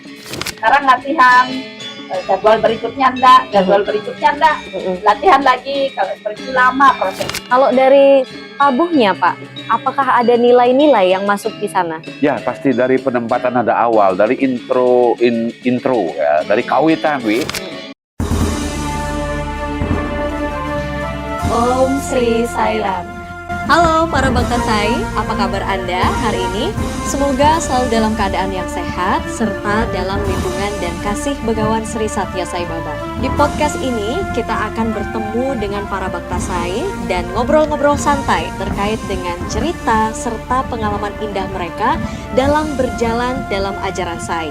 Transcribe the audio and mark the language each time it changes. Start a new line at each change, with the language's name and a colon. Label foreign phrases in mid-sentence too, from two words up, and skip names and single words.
Indonesian: Sekarang latihan, jadwal berikutnya enggak, latihan lagi, kalau seperti lama proses. Kalau dari tabuhnya Pak, apakah ada nilai-nilai yang masuk di sana? Ya pasti dari penempatan ada awal, dari intro ya, dari kawitan wi. Om Sri Sairam. Halo para Bhakta Sai, apa kabar Anda hari ini? Semoga selalu dalam keadaan yang sehat serta dalam lindungan dan kasih Begawan Sri Satya Sai Baba. Di podcast ini kita akan bertemu dengan para Bhakta Sai dan ngobrol-ngobrol santai terkait dengan cerita serta pengalaman indah mereka dalam berjalan dalam ajaran Sai.